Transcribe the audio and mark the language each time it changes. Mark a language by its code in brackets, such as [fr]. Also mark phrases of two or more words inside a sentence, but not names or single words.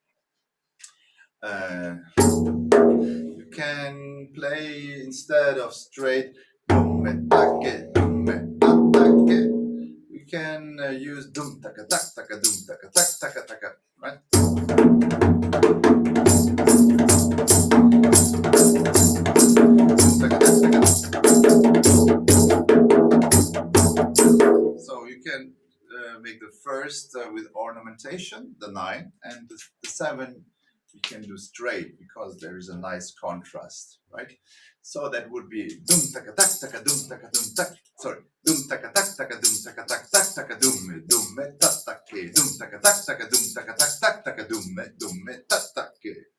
[en] You can play instead of straight. You can use dum taka tak taka dum taka tak taka taka, right? So you can make the first with ornamentation, the 9, and the 7 we can do straight because there is a nice contrast, right? So that would be dum taka tak taka dum taka dum tak. Sorry, dum taka tak taka dum taka tak tak taka dum me ta take dum taka tak taka dum taka tak tak taka dum me ta take.